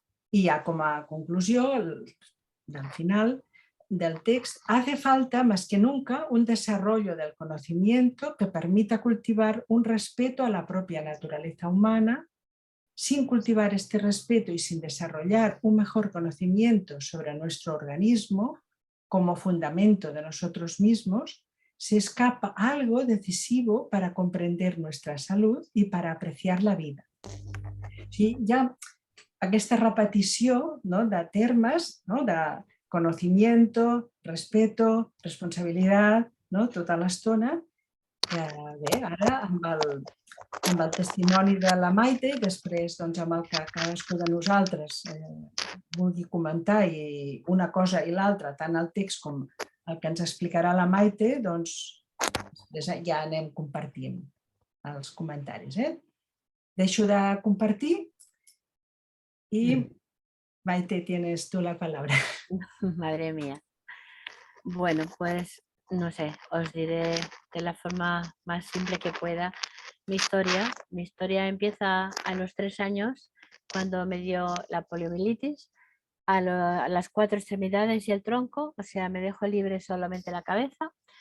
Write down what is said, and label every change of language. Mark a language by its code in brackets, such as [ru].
[ca] I ja com a conclusió del final del text, [es] hace falta más que nunca un desarrollo del conocimiento que permita cultivar un respeto a la propia naturaleza humana. Sin cultivar este respeto y sin desarrollar un mejor conocimiento sobre nuestro organismo como fundamento de nosotros mismos, se escapa algo decisivo para comprender nuestra salud y para apreciar la vida. [ca] Sí, ja aquesta repetició, no, de termes, no, de [es] conocimiento, respeto, [ca] responsabilitat, no, tota l'estona. Bé, ara amb el testimoni de la Maite i després doncs, amb el que cadascú de nosaltres vulgui comentar i una cosa i l'altra, tant el text com el que ens explicarà la Maite, doncs ja anem compartint els comentaris. Deixo de compartir [es] y Maite, tienes tú la palabra. Madre mía. Bueno, pues no sé, os diré de la forma más simple que pueda mi historia. Mi historia empieza a los 3 años, cuando me dio la poliomielitis, a las 4 extremidades y el tronco, o sea, me dejó libre solamente la cabeza.